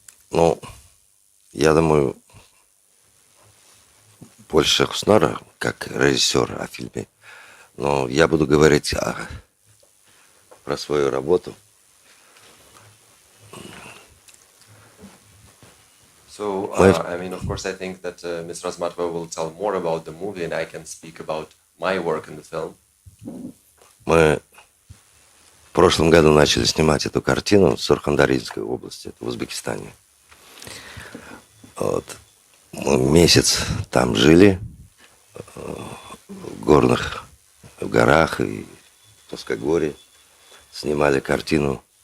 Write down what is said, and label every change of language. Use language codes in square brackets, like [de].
[ru] Ну, я думаю, больше Хуснара, как режиссер о фильме. Но я буду говорить про свою работу. [en] So, I mean, of course, I think that Ms. Razmatova will tell more about the movie, and I can speak about my work in the film. [ru] Мы в прошлом году начали снимать эту картину в Сурхандаринской области, это в Узбекистане. Вот. Мы месяц там жили, в горах и в Плоскогорье, снимали картину.